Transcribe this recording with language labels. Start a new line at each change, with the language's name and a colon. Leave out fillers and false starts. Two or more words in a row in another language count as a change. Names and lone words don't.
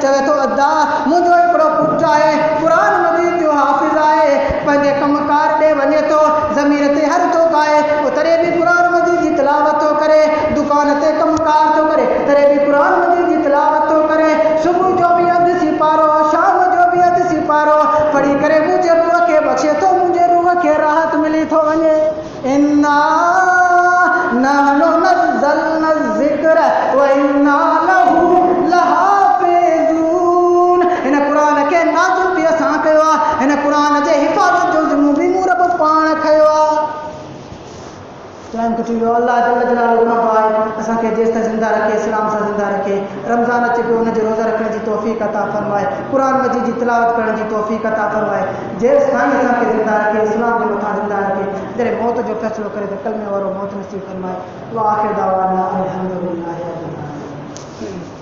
Sindhi: चवे थो अदा मुंहिंजो हिकिड़ो पुटु आहे, क़ुरान मजीद जो हाफ़िज़ आहे, पंहिंजे कमकार ॾे वञे थो, ज़मीन ते हर थो पाए, तॾहिं बि क़ुरान मजीद जी तिलावत थो करे, दुकान ते कमकार थो करे, तॾहिं बि क़ुरान मजीद जी तिलावत थो करे। सुबुह जो बि अधु सिपारो, शाम जो बि अधु सिपारो पढ़ी करे मुंहिंजे रूह खे बख़्शे थो, मुंहिंजे रूह खे राहत मिली थो वञे।
Arabic: إنا نحن نزلنا ذكر و إنا له لحافظون.
Sindhi: हिन क़ुरान खे नाज़िल बि असां कयो आहे, हिन क़ुरान जे हिफ़ाज़त जो ज़िम्मो बि मूं रब पाण खयो आहे। टाइम कटी वियो।
Arabic: الله جل جلاله
Sindhi: गुनाह पाए असांखे जेसि ताईं ज़िंदा रखे, इस्लाम सां ज़िंदा रखे। रमज़ान अचे पियो, हुनजे रोज़ा रखण जी तौफ़ीक़ अता फ़रमाए, क़ुरान मजीद जी तिलावत करण जी तौफ़ीक़ अता फ़रमाए। जेसि ताईं असांखे ज़िंदा रखे, इस्लाम जे मथां ज़िंदा रखे, जॾहिं मौत जो फ़ैसिलो करे त कलमे वारो मौत नसीब फ़रमाए।
Arabic: و آخر دعوانا الحمد لله رب العالمين.